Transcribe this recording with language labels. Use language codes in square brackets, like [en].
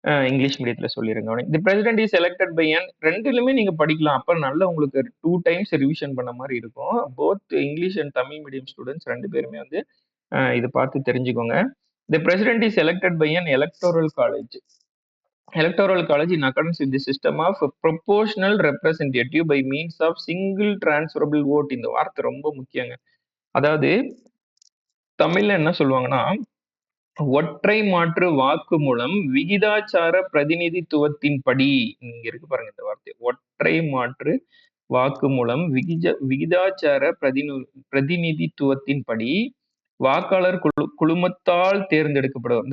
[ta] English மீடியத்துல சொல்லிருங்க. [en] the president is elected by an, [ta] ரெண்டுலுமே நீங்க படிக்கலாம். அப்ப நல்ல உங்களுக்கு 2 டைம்ஸ் ரிவிஷன் பண்ண மாதிரி இருக்கும். Both English and Tamil medium students ரெண்டு பேருமே வந்து இதை பார்த்து தெரிஞ்சுக்கோங்க. [en] The president is elected by an electoral college. Electoral college in accordance with the system of proportional representative by means of single transferable vote. [ta] இந்த வார்த்தை ரொம்ப முக்கியங்க. அதாவது தமிழ்ல என்ன சொல்லுவாங்கன்னா, ஒற்றை மாற்று வாக்கு மூலம் விகிதாச்சார பிரதிநிதித்துவத்தின்படி, இங்க இருக்கு பாருங்க இந்த வார்த்தை, ஒற்றை மாற்று வாக்கு மூலம் விகிதாச்சார பிரதிநிதித்துவத்தின்படி வாக்காளர் குழுமத்தால் தேர்ந்தெடுக்கப்படும்.